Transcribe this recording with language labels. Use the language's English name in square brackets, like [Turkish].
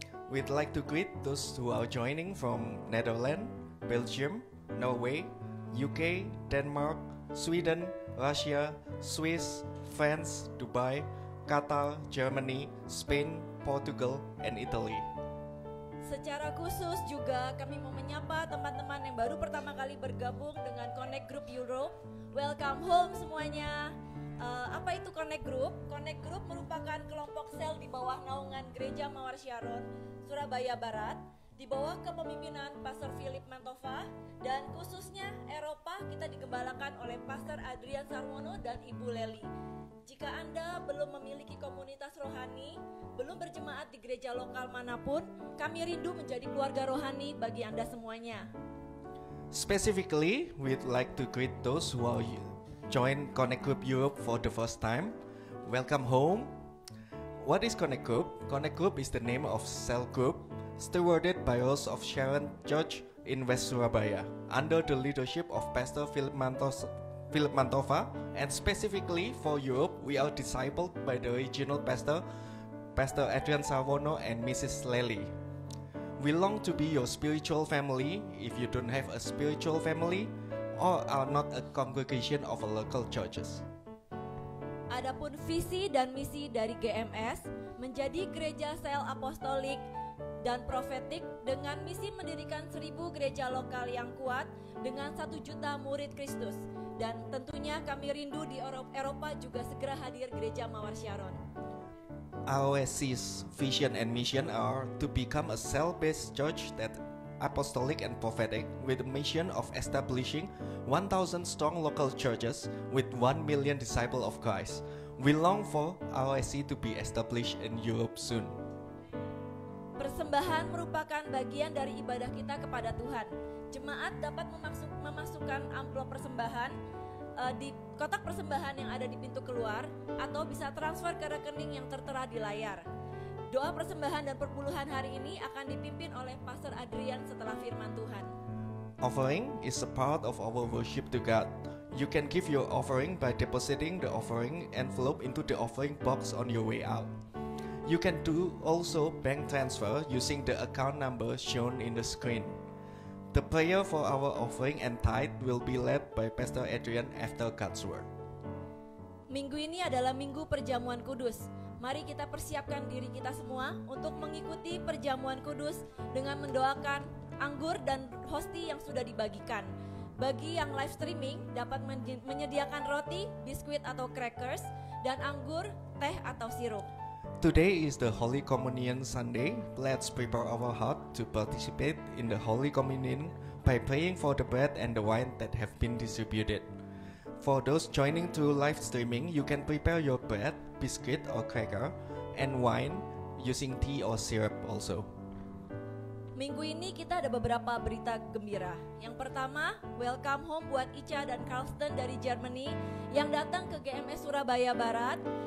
[English] We'd like to greet those who are joining from Netherlands, Belgium, Norway, UK, Denmark, Sweden, Russia, Swiss, France, Dubai, Qatar, Germany, Spain, Portugal, and Italy. [Indonesian] Secara khusus juga kami mau menyapa teman-teman yang baru pertama kali bergabung dengan Connect Group Europe. [English] Welcome home [Indonesian] semuanya. Apa itu Connect Group? Connect Group merupakan kelompok sel di bawah naungan Gereja Mawar Syaron, Surabaya Barat, di bawah kepemimpinan Pastor Philip Mantova, dan khususnya Eropa kita digembalakan oleh Pastor Adrian Sarwono dan Ibu Leli. Jika Anda belum memiliki komunitas rohani, belum berjemaat di gereja lokal manapun, kami rindu menjadi keluarga rohani bagi Anda semuanya. [English] Specifically, we'd like to greet those who are join Connect Group Europe for the first time. Welcome home. What is Connect Group? Connect Group is the name of cell group stewarded by us of Sharon Church in West Surabaya under the leadership of Pastor Philip Mantova, and specifically for Europe, we are discipled by the regional pastor, Pastor Adrian Sarwono and Mrs. Lely. We long to be your spiritual family if you don't have a spiritual family or are not a congregation of a local churches. [Indonesian] Adapun visi dan misi dari GMS menjadi gereja sel apostolik dan profetik dengan misi mendirikan 1000 gereja lokal yang kuat dengan 1 juta murid Kristus. Dan tentunya kami rindu di Eropa juga segera hadir gereja Mawar Syaron. [English] ROSC's vision and mission are to become a cell-based church that apostolic and prophetic with a mission of establishing 1,000 strong local churches with 1 million disciples of Christ. We long for ROSC to be established in Europe soon. [Indonesian] Persembahan merupakan bagian dari ibadah kita kepada Tuhan. Jemaat dapat memasukkan amplop persembahan di kotak persembahan yang ada di pintu keluar atau bisa transfer ke rekening yang tertera di layar. Doa persembahan dan perpuluhan hari ini akan dipimpin oleh Pastor Adrian setelah firman Tuhan. [English] Offering is a part of our worship to God. You can give your offering by depositing the offering envelope into the offering box on your way out. You can do also bank transfer using the account number shown in the screen. The prayer for our offering and tithe will be led by Pastor Adrian after God's word. [Indonesian] Minggu ini adalah minggu perjamuan kudus. Mari kita persiapkan diri kita semua untuk mengikuti perjamuan kudus dengan mendoakan anggur dan hosti yang sudah dibagikan. Bagi yang live streaming dapat menyediakan roti, biskuit atau crackers, dan anggur, teh atau sirup. [English] Today is the Holy Communion Sunday. Let's prepare our heart to participate in the Holy Communion by praying for the bread and the wine that have been distributed. For those joining through live streaming, you can prepare your bread, biscuit or cracker, and wine using tea or syrup also. [Indonesian] Minggu ini kita ada beberapa berita gembira. Yang pertama, [English] welcome home [Indonesian] buat Ica dan Carlsten dari Germany yang datang ke GMS Surabaya Barat.